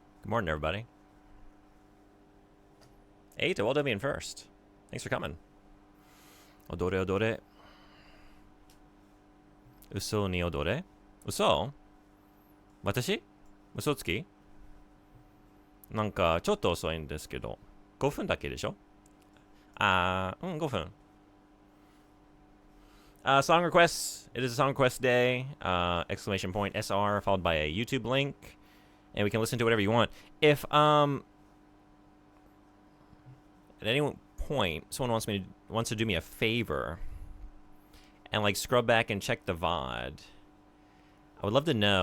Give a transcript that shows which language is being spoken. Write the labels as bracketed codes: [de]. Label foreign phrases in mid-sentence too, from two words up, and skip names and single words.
[en] Morning, everybody. 8, well done being first. Thanks for coming. [ja] 踊れ、踊れ。嘘に踊れ？嘘? 私？嘘つき? なんか、ちょっと遅いんですけど。5分だけでしょ 5分。 [en] Song requests. It is a song request day. Exclamation point SR followed by a YouTube link. And we can listen to whatever you want. If, at any point, someone wants to do me a favor and, like, scrub back and check the VOD, I would love to know.